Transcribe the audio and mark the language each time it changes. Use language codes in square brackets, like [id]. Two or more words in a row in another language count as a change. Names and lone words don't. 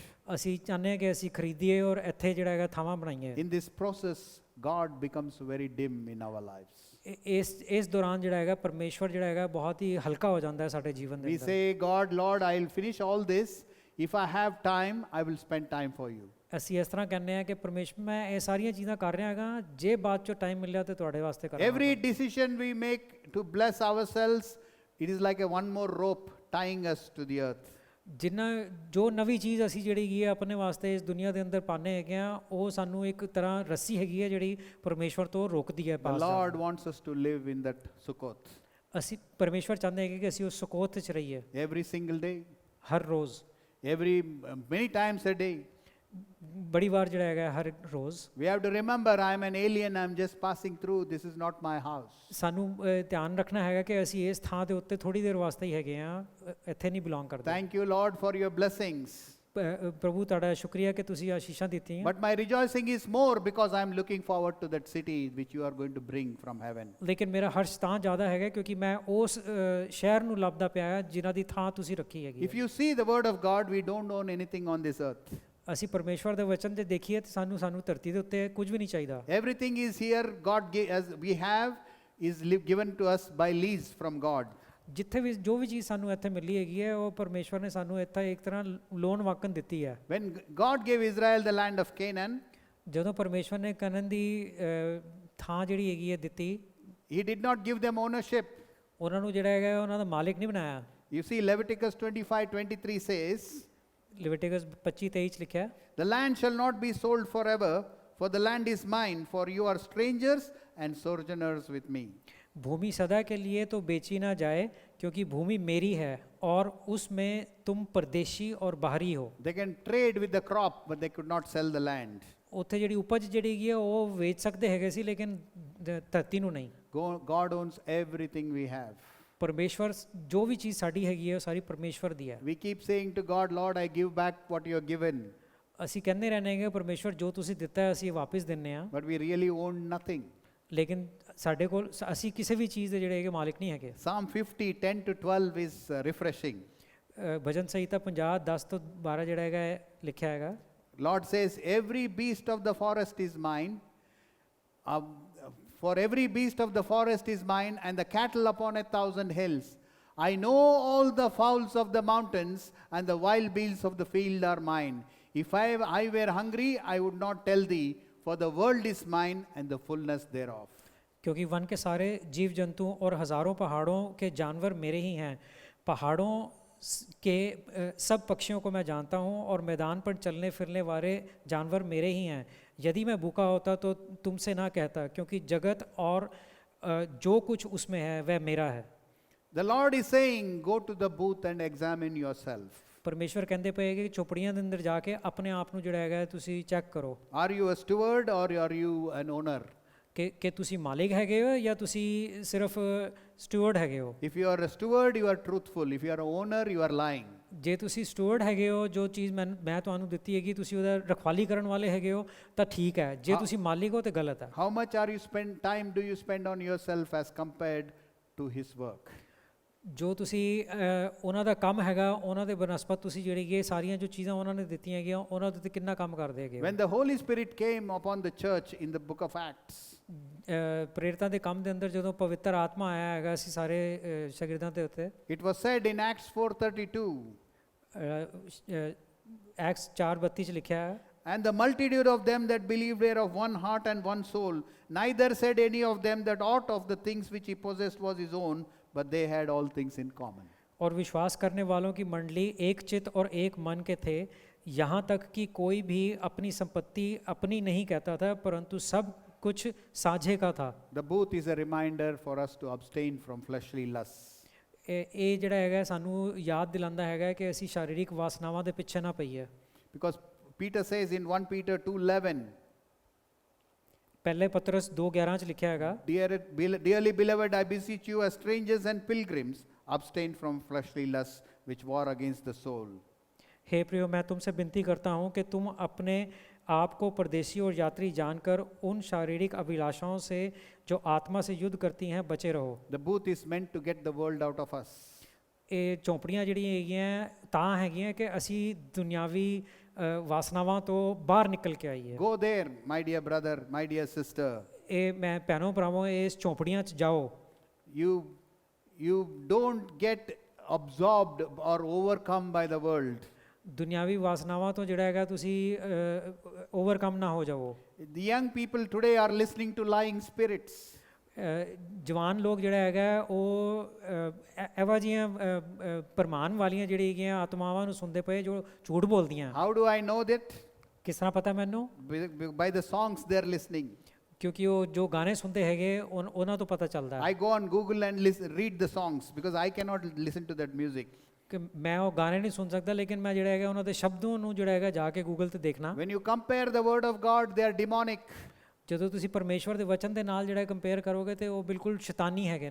[pa] ਅਸੀਂ ਚਾਹੁੰਦੇ ਹਾਂ ਕਿ ਅਸੀਂ ਖਰੀਦੀਏ ਔਰ ਇੱਥੇ ਜਿਹੜਾ ਹੈਗਾ ਥਾਵਾਂ ਬਣਾਈਏ। [en] In this process, God becomes very dim in our lives. [pa] ਇਸ ਦੌਰਾਨ ਜਿਹੜਾ ਹੈਗਾ ਪਰਮੇਸ਼ਵਰ ਜਿਹੜਾ ਹੈਗਾ ਬਹੁਤ ਹੀ ਹਲਕਾ ਹੋ ਜਾਂਦਾ ਹੈ ਸਾਡੇ ਜੀਵਨ ਦੇ [en] We [pa] ਅੰਦਰ। [en] say, God, Lord, I'll finish all this. If I have time, I will spend time for you. [pa] ਅਸੀਂ ਇਸ ਤਰ੍ਹਾਂ ਕਹਿੰਦੇ ਹਾਂ ਕਿ ਪਰਮੇਸ਼ਵਰ ਮੈਂ ਇਹ ਸਾਰੀਆਂ ਚੀਜ਼ਾਂ ਕਰ ਰਿਹਾ ਹੈਗਾ, ਜੇ ਬਾਅਦ ਚੋਂ ਟਾਈਮ ਮਿਲਿਆ ਤੇ ਤੁਹਾਡੇ ਵਾਸਤੇ ਕਰਾਂਗਾ। [en] Every decision we make to bless ourselves, it is like a one more rope tying us to the earth. [pa] ਜਿੰਨਾ ਜੋ ਨਵੀਂ ਚੀਜ਼ ਅਸੀਂ ਜਿਹੜੀ ਹੈਗੀ ਹੈ ਆਪਣੇ ਵਾਸਤੇ ਇਸ ਦੁਨੀਆ ਦੇ ਅੰਦਰ ਪਾਉਂਦੇ ਹੈਗੇ ਆ, ਉਹ ਸਾਨੂੰ ਇੱਕ ਤਰ੍ਹਾਂ ਰੱਸੀ ਹੈਗੀ ਹੈ ਜਿਹੜੀ ਪਰਮੇਸ਼ਵਰ ਤੋਂ ਰੋਕਦੀ ਹੈ [en] The [pa] ਪਾਸ [en] Lord [pa] ਜਾਣ। [en] wants us to live in that Sukkoth [pa] ਅਸੀਂ ਪਰਮੇਸ਼ਵਰ ਚਾਹੁੰਦੇ ਹੈਗੇ ਕਿ ਅਸੀਂ ਉਸ ਸਕੋਤ 'ਚ ਰਹੀਏ [en] every single day, [pa] ਹਰ ਰੋਜ਼, [en] many times a day. [pa] ਬੜੀ ਵਾਰ ਜਿਹੜਾ ਹੈਗਾ ਹਰ ਰੋਜ਼। [en] We have to remember, I am an alien, I am just passing through, this is not my house. [pa] ਸਾਨੂੰ ਧਿਆਨ ਰੱਖਣਾ ਹੈਗਾ ਕਿ ਅਸੀਂ ਇਸ ਥਾਂ ਦੇ ਉੱਤੇ ਥੋੜੀ ਦੇਰ ਵਾਸਤੇ ਹੀ ਹੈਗੇ ਆ, ਇੱਥੇ ਨਹੀਂ ਬਿਲੋਂਗ ਕਰਦੇ। [en] Thank you, Lord, for your blessings. [pa] ਪ੍ਰਭੂ ਤੁਹਾਡਾ ਸ਼ੁਕਰੀਆ ਕਿ ਤੁਸੀਂ ਆਸ਼ੀਸ਼ਾਂ ਦਿੱਤੀਆਂ। [en] But my rejoicing is more because I am looking forward to that city which you are going to bring from heaven. [pa] ਲੇਕਿਨ ਮੇਰਾ ਹਰਸ਼ ਤਾਂ ਜ਼ਿਆਦਾ ਹੈਗਾ ਕਿਉਂਕਿ ਮੈਂ ਉਸ ਸ਼ਹਿਰ ਨੂੰ ਲੱਭਦਾ ਪਿਆ ਹਾਂ ਜਿਨ੍ਹਾਂ ਦੀ ਥਾਂ ਤੁਸੀਂ ਰੱਖੀ ਹੈਗੀ [en] If you see the word of God, we don't own anything on this earth. [pa] ਅਸੀਂ ਪਰਮੇਸ਼ਵਰ ਦੇ ਵਚਨ ਤੇ ਦੇਖੀਏ ਤੇ ਸਾਨੂੰ ਧਰਤੀ ਦੇ ਉੱਤੇ ਕੁਝ ਵੀ ਨਹੀਂ ਚਾਹੀਦਾ। [en] Everything is here, God as we have is given to us by lease from God. [pa] ਜਿੱਥੇ ਵੀ ਜੋ ਵੀ ਚੀਜ਼ ਸਾਨੂੰ ਇੱਥੇ ਮਿਲੀ ਹੈਗੀ ਹੈ ਉਹ ਪਰਮੇਸ਼ਵਰ ਨੇ ਸਾਨੂੰ ਇੱਥੇ ਇੱਕ ਤਰ੍ਹਾਂ ਲੋਨ ਵਾਕਨ ਦਿੱਤੀ ਹੈ। [en] When God gave Israel the land of Canaan, [pa] ਜਦੋਂ ਪਰਮੇਸ਼ਵਰ ਨੇ ਕਨਾਨ ਦੀ ਥਾਂ ਜਿਹੜੀ ਹੈਗੀ ਹੈ ਦਿੱਤੀ, [en] He did not give them ownership. [pa] ਉਹਨਾਂ ਨੂੰ ਜਿਹੜਾ ਹੈਗਾ ਉਹਨਾਂ ਦਾ ਮਾਲਿਕ ਨਹੀਂ ਬਣਾਇਆ। [en] You see, Leviticus 25:23 says, [pa] ਲਿਵਿਟਿਕਸ 25:23 ਚ ਲਿਖਿਆ, [en] the land shall not be sold forever, for the land is mine, for you are strangers and sojourners with me. [hi] भूमि सदा के लिए तो बेची ना जाए क्योंकि भूमि मेरी है और उसमें तुम परदेशी और बाहरी हो। [en] They can trade with the crop, but they could not sell the land. [pa] ਉੱਥੇ ਜਿਹੜੀ ਉਪਜ ਜਿਹੜੀ ਹੈਗੀ ਹੈ ਉਹ ਵੇਚ ਸਕਦੇ ਹੈਗੇ ਸੀ ਲੇਕਿਨ ਧਰਤੀ ਨੂੰ ਨਹੀਂ। [en] God owns everything we have. [pa] ਪਰਮੇਸ਼ਵਰ ਜੋ ਵੀ ਚੀਜ਼ ਸਾਡੀ ਹੈਗੀ ਹੈ ਉਹ ਸਾਰੀ ਪਰਮੇਸ਼ਵਰ ਦੀ ਹੈ। [en] We keep saying to God, Lord, I give back what you have given. [pa] ਅਸੀਂ ਕਹਿੰਦੇ ਰਹਿੰਦੇ ਹੈਗੇ ਪਰਮੇਸ਼ਵਰ ਜੋ ਤੁਸੀਂ ਦਿੱਤਾ ਹੈ ਅਸੀਂ ਵਾਪਸ ਦਿੰਦੇ ਹਾਂ, [en] But we really own nothing. [pa] ਲੇਕਿਨ ਸਾਡੇ ਕੋਲ ਅਸੀਂ ਕਿਸੇ ਵੀ ਚੀਜ਼ ਦੇ ਜਿਹੜੇ ਹੈਗੇ ਮਾਲਿਕ ਨਹੀਂ ਹੈਗੇ। [en] Psalm 50:10-12 is refreshing. [pa] ਭਜਨ ਸੰਹਿਤਾ 50:10 ਤੋਂ 12 ਜਿਹੜਾ ਹੈਗਾ ਲਿਖਿਆ ਹੈਗਾ, [en] Lord says, every beast of the forest is mine. For every beast of the forest is mine, and the cattle upon 1,000 hills. I know all the fowls of the mountains, and the wild beasts of the field are mine. If I were hungry, I would not tell thee, for the world is mine and the fullness thereof. [hi] क्योंकि वन के सारे जीव जंतु और हजारों पहाड़ों के जानवर मेरे ही हैं। पहाड़ों के सब पक्षियों को मैं जानता हूँ और मैदान पर चलने फिरने वाले जानवर मेरे ही हैं। यदि मैं भूखा होता तो तुमसे ना कहता, क्योंकि जगत और जो कुछ उसमें है वह मेरा है। [en] The Lord is saying, go to the booth and examine yourself. [pa] ਪਰਮੇਸ਼ਵਰ ਕਹਿੰਦੇ ਪਏ ਕਿ ਚੋਪੜੀਆਂ ਦੇ ਅੰਦਰ ਜਾ ਕੇ ਆਪਣੇ ਆਪ ਨੂੰ ਜਿਹੜਾ ਹੈਗਾ ਤੁਸੀਂ ਚੈੱਕ ਕਰੋ। [en] Are you a steward or are you an owner? [pa] ਕਿ ਤੁਸੀਂ ਮਾਲਿਕ ਹੈਗੇ ਹੋ ਜਾਂ ਤੁਸੀਂ ਸਿਰਫ ਸਟੂਅਰਡ ਹੈਗੇ ਹੋ। [en] If you are a steward, you are truthful. If you are an owner, you are lying. [pa] ਜੇ ਤੁਸੀਂ ਸਟੂਅਰਡ ਹੈਗੇ ਹੋ, ਜੋ ਚੀਜ਼ ਮੈਂ ਤੁਹਾਨੂੰ ਦਿੱਤੀ ਹੈਗੀ ਤੁਸੀਂ ਉਹਦਾ ਰਖਵਾਲੀ ਕਰਨ ਵਾਲੇ ਹੈਗੇ ਹੋ ਤਾਂ ਠੀਕ ਹੈ, ਜੇ ਤੁਸੀਂ ਮਾਲਿਕ ਹੋ ਤਾਂ ਗਲਤ ਹੈ। [en] How much are you time do you spend on yourself as compared to his work? [pa] ਜੋ ਤੁਸੀਂ ਉਹਨਾਂ ਦਾ ਕੰਮ ਹੈਗਾ ਉਹਨਾਂ ਦੇ ਬਨਸਪਤ ਤੁਸੀਂ ਜਿਹੜੀ ਇਹ ਸਾਰੀਆਂ ਜੋ ਚੀਜ਼ਾਂ ਉਹਨਾਂ ਨੇ ਦਿੱਤੀਆਂ ਹੈਗੀਆਂ ਉਹਨਾਂ ਦੇ ਉੱਤੇ ਕਿੰਨਾ ਕੰਮ ਕਰਦੇ ਹੈਗੇ। [en] When the Holy Spirit came upon the church in the book of Acts, [pa] ਪ੍ਰੇਰਿਤਾਂ ਦੇ ਕੰਮ ਦੇ ਅੰਦਰ ਜਦੋਂ ਪਵਿੱਤਰ ਆਤਮਾ ਆਇਆ ਹੈਗਾ ਸੀ ਸਾਰੇ ਸ਼ਾਗਿਰਦਾਂ ਦੇ ਉੱਤੇ, [en] it was said in Acts 4:32, [pa] ਐਕਟਸ 4:32 ਚ ਲਿਖਿਆ ਹੈ, [en] And the multitude of them that believed were of one heart and one soul. Neither said any of them that aught of the things which he possessed was his own, but they had all things in common. [hi] और विश्वास करने वालों की मंडली एक चित्त और एक मन के थे, यहाँ तक कि कोई भी अपनी संपत्ति अपनी नहीं कहता था, परंतु सब कुछ साझे का था। [en] The booth is a reminder for us to abstain from fleshly lusts. [pa] ਇਹ ਜਿਹੜਾ ਹੈਗਾ ਸਾਨੂੰ ਯਾਦ ਦਿਲਾਉਂਦਾ ਹੈਗਾ ਕਿ ਅਸੀਂ ਸ਼ਾਰੀਰਿਕ ਵਾਸਨਾਵਾਂ ਦੇ ਪਿੱਛੇ ਨਾ ਪਈਏ। [en] Because Peter says in 1 Peter 2:11, [pa] ਪਹਿਲੇ ਪਤਰਸ 2:11 ਚ ਲਿਖਿਆ ਹੈਗਾ, [en] Dearly beloved, I beseech you as strangers and pilgrims, abstain from fleshly lusts which war against the soul. [hi] हे प्रियो, मैं तुमसे विनती करता हूँ कि तुम अपने आप को परदेशी और यात्री जानकर उन शारीरिक अभिलाषाओं से जो आत्मा से युद्ध करती हैं बचे रहो। [en] The booth is meant to get the world out of us. [pa] ਇਹ ਝੌਂਪੜੀਆਂ ਜਿਹੜੀਆਂ ਹੈਗੀਆਂ ਤਾਂ ਹੈਗੀਆਂ ਕਿ ਅਸੀਂ ਦੁਨਿਆਵੀ ਵਾਸਨਾਵਾਂ ਤੋਂ ਬਾਹਰ ਨਿਕਲ ਕੇ ਆਈਏ। [en] Go there, my dear brother, my dear sister. [pa] ਇਹ ਮੈਂ ਭੈਣੋ ਭਰਾਵੋ ਇਸ ਝੌਂਪੜੀਆਂ 'ਚ ਜਾਓ। [en] You don't get absorbed or overcome by the world. [pa] ਦੁਨਿਆਵੀ ਵਾਸਨਾਵਾਂ ਤੋਂ ਜਿਹੜਾ ਹੈਗਾ ਤੁਸੀਂ ਓਵਰਕਮ ਨਾ ਹੋ ਜਾਵੋ। [en] The young people today are listening to lying spirits. [pa] ਜਵਾਨ ਲੋਕ ਜਿਹੜਾ ਹੈਗਾ ਉਹ ਇਹੋ ਜਿਹੀਆਂ ਪ੍ਰਮਾਨ ਵਾਲੀਆਂ ਜਿਹੜੀ ਹੈਗੀਆਂ ਆਤਮਾਵਾਂ ਨੂੰ ਸੁਣਦੇ ਪਏ ਜੋ ਝੂਠ ਬੋਲਦੀਆਂ। [en] How do I know that? [pa] ਕਿਸ ਤਰ੍ਹਾਂ ਪਤਾ ਮੈਨੂੰ? [en] By the songs they are listening. [pa] ਕਿਉਂਕਿ ਉਹ ਜੋ ਗਾਣੇ ਸੁਣਦੇ ਹੈਗੇ ਉਹਨਾਂ ਤੋਂ ਪਤਾ ਚੱਲਦਾ ਹੈ। [en] I go on Google and read the songs because I cannot listen to that music. [pa] ਕਿ ਮੈਂ ਉਹ ਗਾਣੇ ਨਹੀਂ ਸੁਣ ਸਕਦਾ, ਲੇਕਿਨ ਮੈਂ ਜਿਹੜਾ ਹੈਗਾ ਉਹਨਾਂ ਦੇ ਸ਼ਬਦਾਂ ਨੂੰ ਜਿਹੜਾ ਹੈਗਾ ਜਾ ਕੇ ਗੂਗਲ ਤੇ ਦੇਖਣਾ। [en] When you compare the word of God, they are demonic. [pa] ਜਦੋਂ ਤੁਸੀਂ ਪਰਮੇਸ਼ਵਰ ਦੇ ਵਚਨ ਦੇ ਨਾਲ ਜਿਹੜਾ ਕੰਪੇਅਰ ਕਰੋਗੇ ਤੇ ਉਹ ਬਿਲਕੁਲ ਸ਼ੈਤਾਨੀ ਹੈਗੇ ਨੇ।